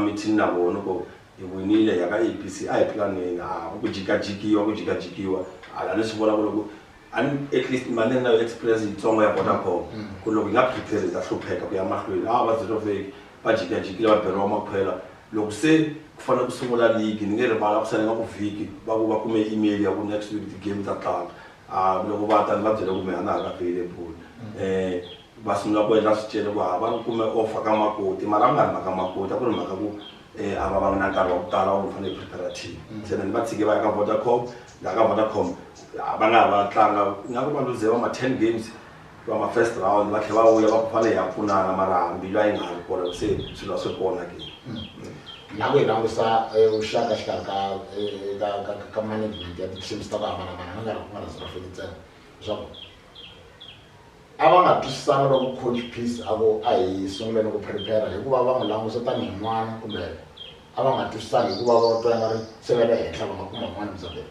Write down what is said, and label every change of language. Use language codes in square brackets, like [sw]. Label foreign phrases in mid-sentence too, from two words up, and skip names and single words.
[ts] meeting na vona ku hi winile ya ka ABC a hi planning ku jikajikiwa hala ni swi vona ku loko [en] at least [ts] mani na express yitsongo ya Vodacom ku loko hi nga prepare ta hlupheka ku ya mahlweni va Zero Fake va jikajikile va beriwa maphela loko se ku fanele ku sungula league ni nge rivala ku salenga ku vhiki va kume email ya ku [en] next week [ts] ti-game ta tlanga loko va ta ni va byele ku me a na ha ka available va sungula ku endla swicele ku va kume offer ka Makoti mara a nga ri mhaka Makoti a ku ri mhaka ku a va na nkarhi wa ku tala wa ku fanele prepare team se ni va tshike va ya ka Vodacom laha ka Vodacom va nga ha va tlanga ingaku va luze va ma 10 games va ma [en] first round [ts] va tlhela va vuya va ku fanele ya pfunana mara mbilu a yi nga ri kona se swilo a swi kona ke na ku hi langusa vuxaka xikarhi ka management ya ti-teams ta ku hambanahambana nga ri ku nga na Zero Fake ntsena leswaku a va nga twisisanga loko coach Peace a ku a hi sunguleni ku prepare hikuva va n'wi langusa tanihi n'wana kumbe a va nga twisisanga hikuva va twa nga ri se va le henhla va nga kuma n'wana Mzabela